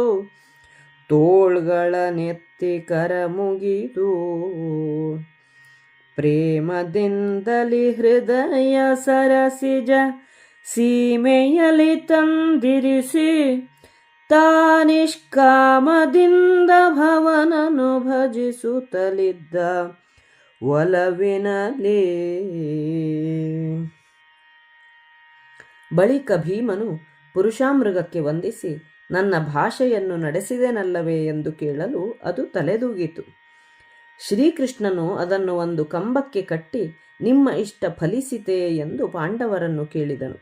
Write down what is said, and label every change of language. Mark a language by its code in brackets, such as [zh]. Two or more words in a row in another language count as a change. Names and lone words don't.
[kn] ತೋಳ್ಗಳ ನೆತ್ತಿ ಕರ ಮುಗಿದು ಪ್ರೇಮದಿಂದಲಿ ಹೃದಯ ಸರಸಿಜ ಸೀಮೆಯಲಿ ತಂದಿರಿಸಿ. ತಾನಿಷ್ಕಾಮದಿಂದ ಭವನನು ಭಜಿಸುತ್ತಲಿದ್ದ ಒಲವಿನಲೇ. ಬಳಿಕ ಭೀಮನು ಪುರುಷಾಮೃಗಕ್ಕೆ ವಂದಿಸಿ, ನನ್ನ ಭಾಷೆಯನ್ನು ನಡೆಸಿದೆನಲ್ಲವೇ ಎಂದು ಕೇಳಲು ಅದು ತಲೆದೂಗಿತು. ಶ್ರೀಕೃಷ್ಣನು ಅದನ್ನು ಒಂದು ಕಂಬಕ್ಕೆ ಕಟ್ಟಿ, ನಿಮ್ಮ ಇಷ್ಟ ಫಲಿಸಿತೆ ಎಂದು ಪಾಂಡವರನ್ನು ಕೇಳಿದನು.